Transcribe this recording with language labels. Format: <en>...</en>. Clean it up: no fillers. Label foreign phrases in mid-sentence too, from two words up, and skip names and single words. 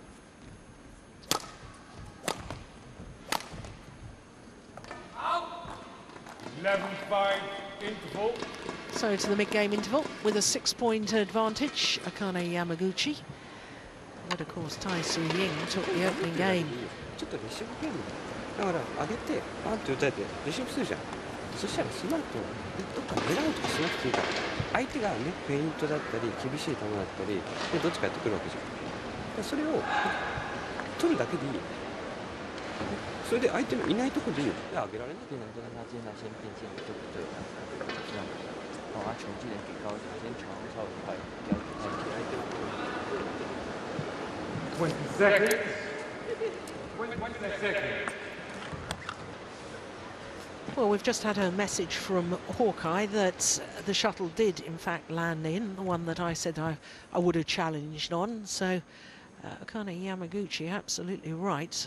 <en>Out. 11-5 interval. So to the mid-game interval with a 6-point advantage, Akane Yamaguchi. But of course, Tai Tzu Ying took the opening game.</en> <ja>ちょっとレシーブゲームだから上げてバンって打たれてレシーブするじゃん。そしたらその後どっか狙うとかしなくていいから相手がねフェイントだったり厳しい球だったりでどっちかやってくるわけじゃん。でそれを取るだけでいいよ。それで相手のいないところでいいよ。で上げられない。</ja> <zh>变成就跟他接下来先变线就不对了，这样，然后他球技能比高一点，先传稍微快一点，不要太快。</zh> <en>20 seconds. 20 seconds. Well, we've just had a message from Hawkeye that the shuttle did, in fact, land in, the one that I said I would have challenged on. So, Akane Yamaguchi, absolutely right.</en>